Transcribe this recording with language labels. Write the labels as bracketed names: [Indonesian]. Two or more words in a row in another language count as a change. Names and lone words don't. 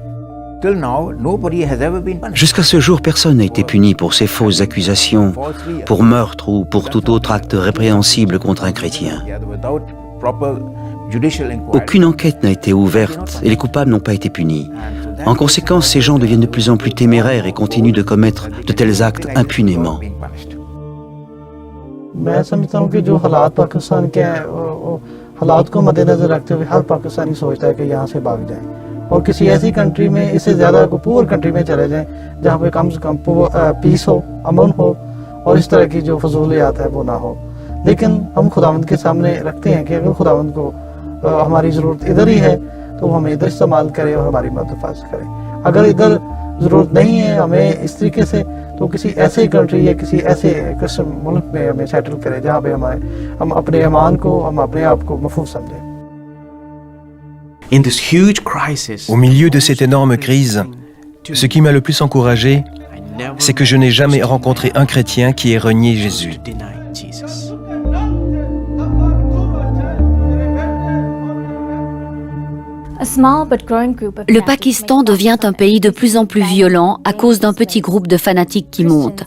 [French] Jusqu'à ce jour, personne n'a été puni pour ces fausses accusations, pour meurtre ou pour tout autre acte répréhensible contre un chrétien. Aucune enquête n'a été ouverte et les coupables n'ont pas été punis. En conséquence, ces gens deviennent de plus en plus téméraires et continuent de commettre de tels actes impunément. [Urdu] اور کسی ایسی کنٹری میں اس سے زیادہ کو [English] poor country [Urdu] میں چلے جائیں جہاں پہ کم سے کم پیس ہو، امن ہو اور اس طرح کی جو فضولیات ہے وہ نہ ہو. لیکن ہم خداوند کے سامنے رکھتے ہیں کہ اگر خداوند کو ہماری ضرورت ادھر ہی ہے تو وہ ہمیں ادھر استعمال کرے اور ہماری مدد کرے. اگر ادھر ضرورت نہیں ہے ہمیں اس طریقے سے، تو کسی ایسے کنٹری یا کسی ایسے کرسچین ملک میں ہمیں سیٹل کرے جہاں پہ ہم اپنے ایمان کو، ہم اپنے آپ کو محفوظ سمجھیں. [French] Au milieu de cette énorme crise, ce qui m'a le plus encouragé, c'est que je n'ai jamais rencontré un chrétien qui ait renié Jésus. Le Pakistan devient un pays de plus en plus violent à cause d'un petit groupe de fanatiques qui monte.